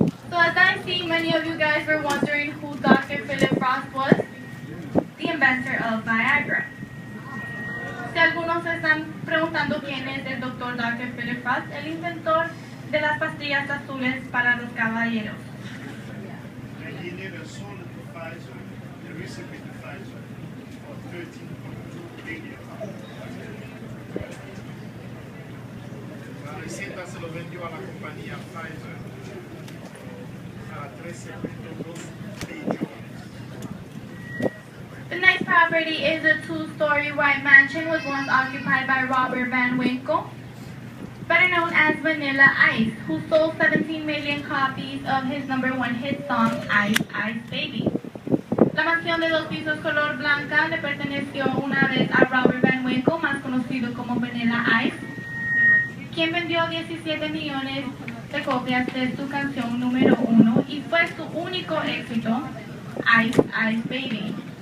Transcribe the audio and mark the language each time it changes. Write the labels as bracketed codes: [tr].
[en] So as I see, many of you guys were wondering who Dr. Philip Frost was, the inventor of Viagra. [es] Si algunos se están preguntando quién es el doctor Dr. Philip Frost, el inventor de las pastillas azules para los caballeros. [en] He never sold it to Pfizer, the recipe to Pfizer, for 13.2 billion. [es] La receta se lo vendió a la compañía Pfizer a 13.2 billones. [en] The next property is a two-story white mansion was once occupied by Robert Van Winkle, better known as Vanilla Ice, who sold 17 million copies of his #1 hit song, Ice Ice Baby. [es] La mansión de 2 pisos color blanca le perteneció una vez a Robert Van Winkle, más conocido como Vanilla Ice, quien vendió 17 millones de copias de su canción número 1 y fue su único éxito, Ice Ice Baby.